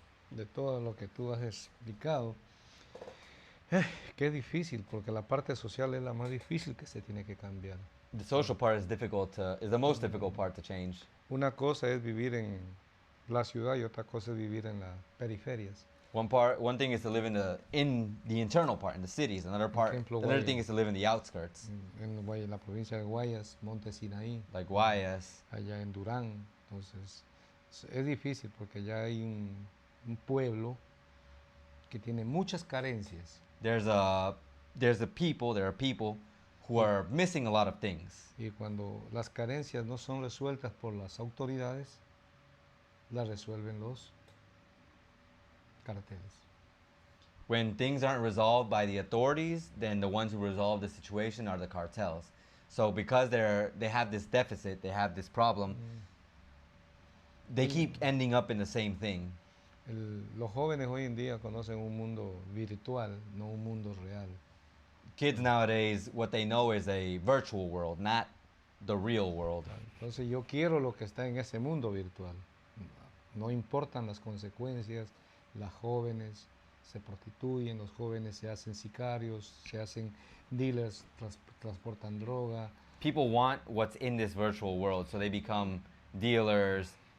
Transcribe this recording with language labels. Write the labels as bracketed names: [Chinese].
[Spanish] De todo lo que tú has explicado, qué difícil, porque la parte social es la más difícil que se tiene que cambiar. [English] The social part is the most difficult part to change. [Spanish] Una cosa es vivir en la ciudad y otra cosa es vivir en las periferias. [English] One thing is to live in the internal part, in the cities. Another thing is to live in the outskirts. [Spanish] En la provincia de Guayas, Monte Sinaí. [English] Like Guayas. [Spanish] Allá en Durán. Entonces, es difícil porque ya hay un pueblo que tiene muchas carencias. [English] There are people who are missing a lot of things. [Spanish] Y cuando las carencias no son resueltas por las autoridades, las resuelven los carteles. [English] When things aren't resolved by the authorities, then the ones who resolve the situation are the cartels. So because they have this deficit, they have this problem, they keep ending up in the same thing. [Spanish] Los jóvenes hoy en día conocen un mundo virtual, no un mundo real. [English] Kids nowadays, what they know is a virtual world, not the real world. [Spanish] Entonces yo quiero lo que está en ese mundo virtual. no importan las consecuencias, las jóvenes se prostituyen, los jóvenes se hacen sicarios, se hacen dealers, transportan droga. [English] People want what's in this virtual world, so they become dealers.